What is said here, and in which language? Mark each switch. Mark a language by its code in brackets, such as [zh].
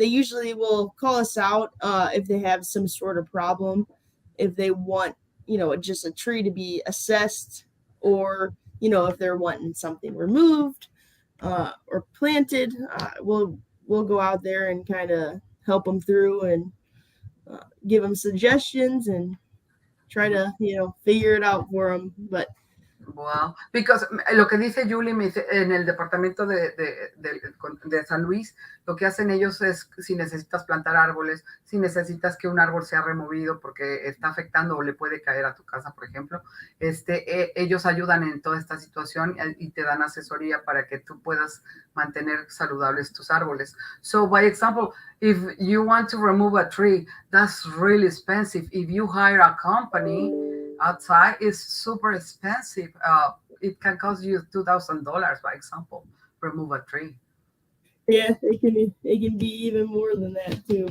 [en] They usually will call us out if they have some sort of problem, if they want, just a tree to be assessed, or, if they're wanting something removed or planted. We'll go out there and kind of help them through and give them suggestions and try to, figure it out for them. But Wow, because [es] lo que dice Julie me dice, en el departamento de San Luis, lo que hacen ellos es, si necesitas plantar árboles, si necesitas que un árbol sea removido porque está afectando o le puede caer a tu casa, por ejemplo, ellos ayudan en toda esta situación y te dan asesoría para que tú puedas mantener saludables tus árboles. [en] So, by example, if you want to remove a tree, that's really expensive. If you hire a company outside, is super expensive. It can cost you $2,000, by example, remove a tree. Yeah, it can be even more than that too.